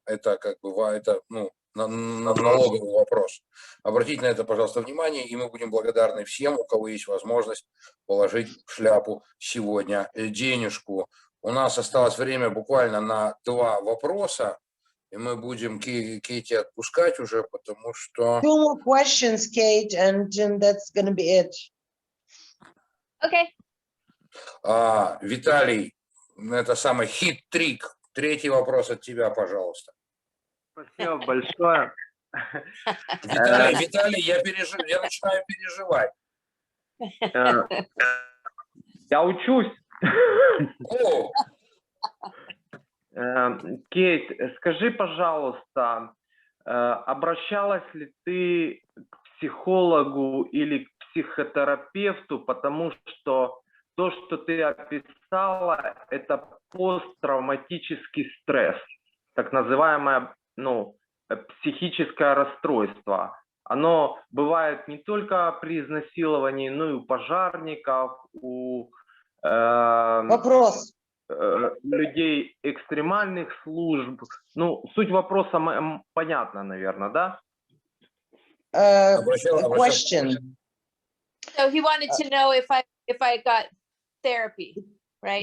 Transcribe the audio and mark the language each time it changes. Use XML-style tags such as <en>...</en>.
<ru>Это как бы это, налоговый вопрос. Обратите на это, пожалуйста, внимание, и мы будем благодарны всем, у кого есть возможность положить в шляпу сегодня денежку. У нас осталось время буквально на 2 вопроса, и мы будем Кейти отпускать уже, потому что...</ru> <en>2 more questions, Kate, and that's going to be it. Okay.</en> <ru>Виталий, это самый хит-трик. 3-й вопрос от тебя, пожалуйста. Спасибо большое. Виталий, я начинаю переживать. Я учусь. О! Кейт, скажи, пожалуйста, обращалась ли ты к психологу или к психотерапевту, потому что то, что ты описала, это посттравматический стресс, так называемое, психическое расстройство. Оно бывает не только при изнасиловании, но и у пожарников, у Вопрос. людей экстремальных служб. Суть вопроса понятна, наверное, да?</ru> <en>Question. So he wanted to know if I got therapy, right?</en>